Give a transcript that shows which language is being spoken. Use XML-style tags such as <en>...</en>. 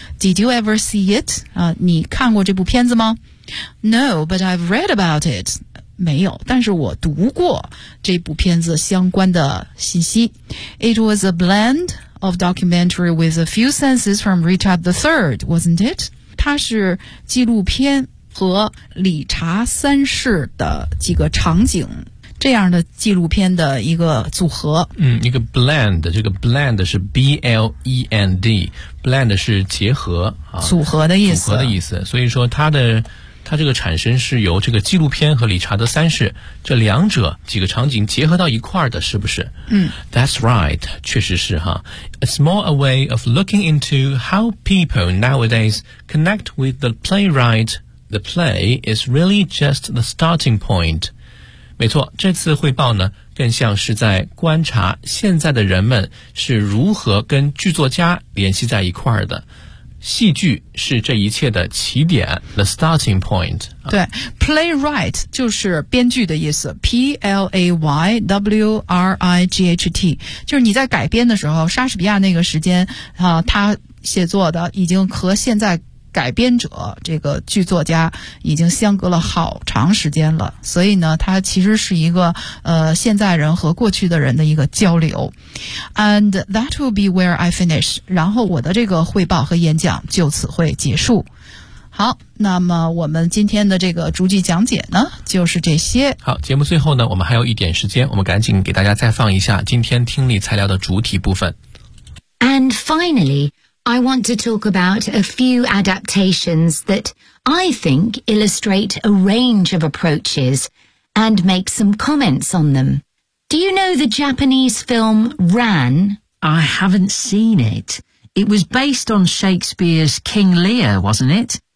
<en>Did you ever see it?、</en> <zh>你看过这部片子吗？</zh> <en>No, but I've read about it.</en> <zh>没有，但是我读过这部片子相关的信息。</zh> <en>It was a blend of documentary with a few sentences from Richard III, wasn't it?</en> <zh>它是纪录片和理查三世的几个场景这样的纪录片的一个组合。嗯，一个 blend， 这个 blend 是 B-L-E-N-D， blend 是结合、啊、组合的意思，组合的意思。所以说它这个产生是由这个纪录片和理查德三世这两者几个场景结合到一块的，是不是？嗯，</zh> <en>That's right，</en> <zh>确实是哈。</zh> <en>It's more a way of looking into how people nowadays connect with the playwright. The play is really just the starting point.</en> <zh>没错，这次汇报呢，更像是在观察现在的人们是如何跟剧作家联系在一块的。戏剧是这一切的起点 ,</zh> <en>the starting point.</en> <zh>对 ,playwright 就是编剧的意思 ,P-L-A-Y-W-R-I-G-H-T, 就是你在改编的时候，莎士比亚那个时间啊，他写作的已经和现在改编者这个剧作家已经相隔了好长时间了，所以呢它其实是一个现在人和过去的人的一个交流。</zh> <en>And that will be where I finish，</en> <zh>然后我的这个汇报和演讲就此会结束。好，那么我们今天的这个逐句讲解呢就是这些。好，节目最后呢我们还有一点时间，我们赶紧给大家再放一下今天听力材料的主体部分。</zh> <en>And finallyI want to talk about a few adaptations that I think illustrate a range of approaches and make some comments on them. Do you know the Japanese film Ran? I haven't seen it. It was based on Shakespeare's King Lear, wasn't it?</en>